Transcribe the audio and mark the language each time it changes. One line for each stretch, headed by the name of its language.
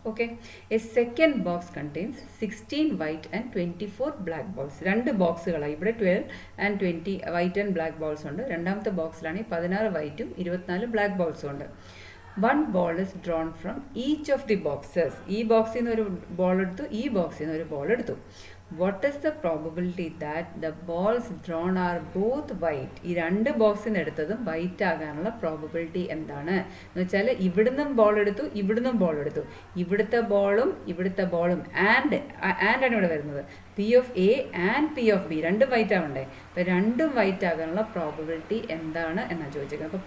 English: Okay, a second box contains 16 white and 24 black balls.
Malayalam: രണ്ട് ബോക്സുകളാണ്. ഇവിടെ 12 and 20 white and black balls ഉണ്ട്. രണ്ടാമത്തെ ബോക്സിലാണെങ്കിൽ 16 വൈറ്റും 24 ബ്ലാക്ക് ബോൾസും ഉണ്ട്.
English: One ball is drawn from each of the boxes.
Malayalam: ഈ ബോക്സിൽ നിന്ന് ഒരു ബോൾ എടുത്തു, ഈ ബോക്സിൽ നിന്ന് ഒരു ബോൾ എടുത്തു.
English: What is the probability that the balls drawn are both white?
Malayalam: ഈ രണ്ട് ബോക്സിൽ നിന്ന് എടുത്തതും വൈറ്റ് ആകാനുള്ള പ്രോബബിലിറ്റി എന്താണ് എന്ന് വെച്ചാൽ ഇവിടുന്നും ബോൾ എടുത്തു, ഇവിടുന്നും ബോൾ എടുത്തു. ഇവിടുത്തെ ബോളും ആൻഡ് ആണ് ഇവിടെ വരുന്നത്. P of A and P of B രണ്ടും വൈറ്റ് ആവണ്ടേ? അപ്പോൾ രണ്ടും വൈറ്റ് ആകാനുള്ള പ്രോബബിലിറ്റി എന്താണ് എന്നാണ് ചോദിച്ചിരിക്കുന്നത്.